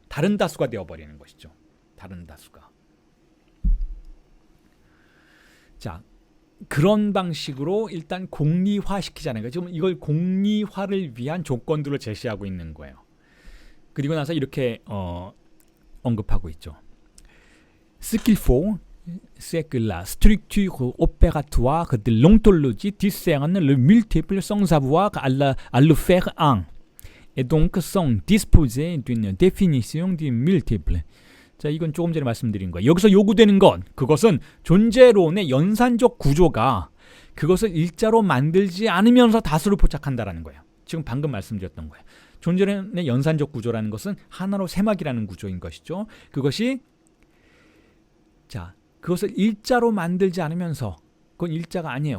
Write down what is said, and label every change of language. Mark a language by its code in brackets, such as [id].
[ko] 다른 다수가 되어버리는 것이죠. 다른 다수가. 자, 그런 방식으로 일단 공리화시키자는 거예요. 지금 이걸 공리화를 위한 조건들을 제시하고 있는 거예요. 그리고 나서 이렇게 언급하고 있죠. [fr] Ce qu'il faut, c'est que la structure opératoire de l'ontologie discerne le multiple sans avoir à le faire un, et donc sans disposer d'une définition du multiple. [ko] 자, 이건 조금 전에 말씀드린 거예요. 여기서 요구되는 것, 그것은 존재론의 연산적 구조가 그것을 일자로 만들지 않으면서 다수를 포착한다라는 거예요. 지금 방금 말씀드렸던 거예요. 존재론의 연산적 구조라는 것은 하나로 세막이라는 구조인 것이죠. 그것이 그것을 일자로 만들지 않으면서, 그건 일자가 아니에요.